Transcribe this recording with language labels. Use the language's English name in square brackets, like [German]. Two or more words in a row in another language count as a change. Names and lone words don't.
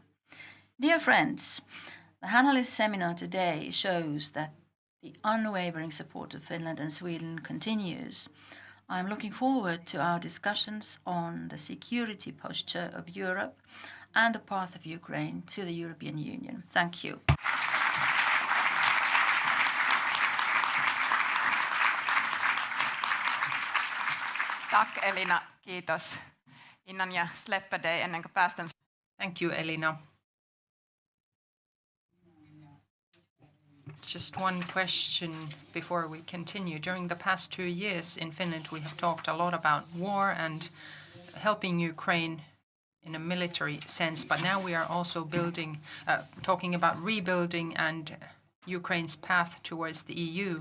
[English] Dear friends, the Hanalys seminar today shows that the unwavering support of Finland and Sweden continues. I am looking forward to our discussions on the security posture of Europe and the path of Ukraine to the European Union. Thank you. [Swedish] Tack Elina, kiitos. Innan jag släpper dig [Finnish] ennen kuin päästän. [English] Thank you, Elina. Just one question before we continue. During the past 2 years in Finland, we have talked a lot about war and helping Ukraine in a military sense, but now we are also talking about rebuilding and Ukraine's path towards the EU.